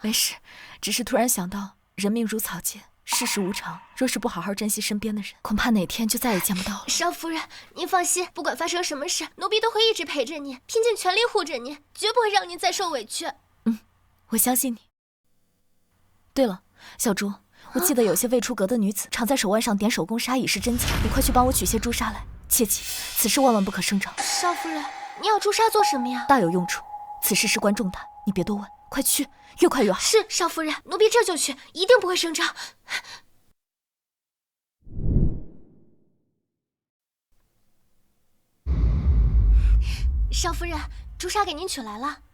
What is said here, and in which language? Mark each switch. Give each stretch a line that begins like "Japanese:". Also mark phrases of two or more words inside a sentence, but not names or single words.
Chinese: 沒事，只是突然想到，人命如草芥，世事無常，若是不好好珍惜身邊的人，恐怕哪天就再也見不到了。少夫人，您放心，不管發生什麼事，奴婢都會一直陪着你，拼盡全力護着你，絕不會讓您再受委屈。我相信你。對了，小朱，我記得有些未出閣的女子常在手腕上點手工紗以示真假，你快去幫我取些朱砂來。切記，此事萬萬不可聲張。少夫人，你要朱砂做什麼呀？大有用處，此事事關重大，你別多問，快去，越快越好。是，少夫人，奴婢這就去，一定不會聲張。少夫人，朱砂給您取來了。